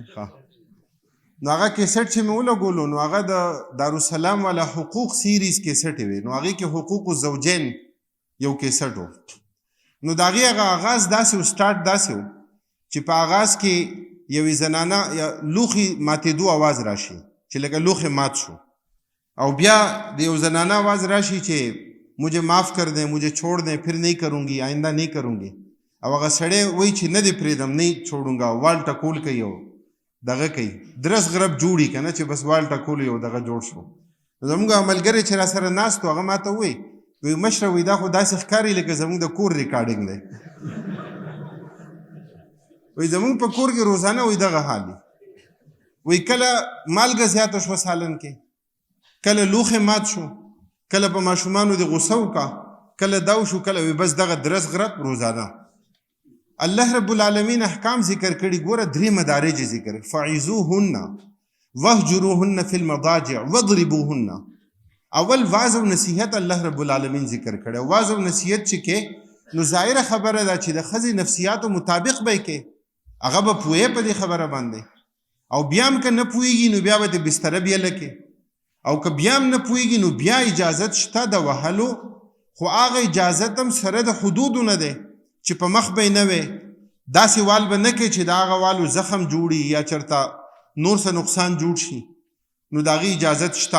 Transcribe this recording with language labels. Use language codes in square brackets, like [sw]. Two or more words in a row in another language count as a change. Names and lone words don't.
[ps] ښه، نو هغه کیسټ چې مې ولګولو، نو هغه د دارالسلام والا حقوق سیریز کیسټې وې، نو هغې کې [ar] حقوق الزوجین [ps] یو کیسټ و. نو د هغې هغه آغاز داسې و، سټارټ داسې و چې په آغاز کې یوې زنانه یا لوښي ماتېدو آواز راشي چې لکه لوښی مات شو، او بیا د یو زنانه آواز راشي چې [ur] مجھے معاف کر دیں، مجھے چھوڑ دیں، پھر نہیں کروں گی، آئندہ نہیں کروں گی. [ps] او هغه سړی وایي چې نه دې پرېږدم، نه یې چھوړونګا، وال ټکول کوي او دغه کوي درس غرب جوړي کنه چې بس وال ټکول یو دغه جوړ شو. زموږ عملګری چې را سره ناست و هغه ماته وی مشره وی دا خو داسې ښکاري لکه زموږ د کور ریکارډینګ دی. وی زموږ په کور کې روزانه وی دغه حال وی کله مالګه زیاته شوه سالن کې، کله لوښی مات شو، کله په ماشومانو د غوسه وکړه، کله دا وشو، کله وی بس دغه درس غرب روزانه. الله رب العالمین احکام ذکر کړي، ګوره 3 مدارج ذکر، [ar] فعظوهن وهجروهن فی المضاجع واضربوهن. [ps] اول واعظ او نصیحت الله رب العالمین ذکر کړي. واعظ او نصیحت چې کې نو ظاهره خبره ده چې د ښځې نفسیاتو مطابق به کې هغه به پوهې په دې خبره باندې، او بیا هم که نه پوهېږي نو بیا به د بستره بیله کې، او که بیا هم نه پوهېږي نو بیا اجازت شته د وهلو، خو هغه اجازت هم سره د حدودو نه دی چې په مخ به یې نه وی داسې وال به نه کوي چې د هغه والو زخم جوړي یا چېرته نور څه نقصان جوړ شي، نو د هغې اجازت شته.